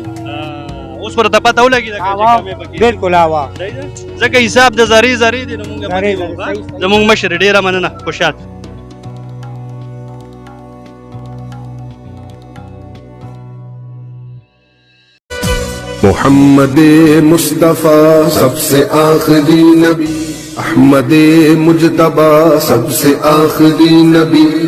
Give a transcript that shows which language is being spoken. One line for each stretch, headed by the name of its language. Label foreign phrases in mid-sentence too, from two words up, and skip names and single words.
Pashto: اوس ورته پته ولګي دا بالکل هوا ځکه حساب د زری زری دی نو مونږ زمونږ مشر ډیره مننه خوشحال
Urdu: محمد مصطفیٰ سب سے آخری نبی احمد مجتبیٰ سب سے آخری نبی